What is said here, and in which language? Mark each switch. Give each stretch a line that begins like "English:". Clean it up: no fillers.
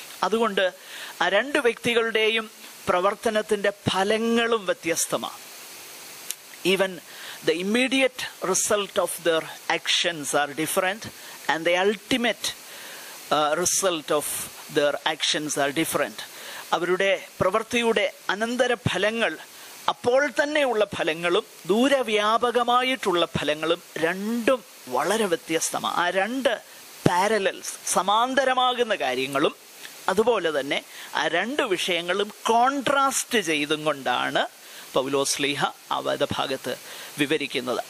Malayalam: അതുകൊണ്ട് ആ 2 വ്യക്തികളുടെയും പ്രവർത്തനത്തിൻ്റെ ഫലങ്ങളും വ്യത്യസ്തമാണ്.
English: Even the immediate result of their actions are different and the ultimate result of their actions are different.
Malayalam: അവരുടെ പ്രവൃത്തിയുടെ അനന്തര ഫലങ്ങൾ, അപ്പോൾ തന്നെയുള്ള ഫലങ്ങളും ദൂരവ്യാപകമായിട്ടുള്ള ഫലങ്ങളും രണ്ടും വളരെ വ്യത്യസ്തമാണ്. ആ 2 പാരലൽസ്, സമാന്തരമാകുന്ന കാര്യങ്ങളും അതുപോലെ തന്നെ ആ 2 വിഷയങ്ങളും കോൺട്രാസ്റ്റ് ചെയ്തും കൊണ്ടാണ് പൗലോസ്ലീഹ ആ വേദഭാഗത്ത് വിവരിക്കുന്നത്.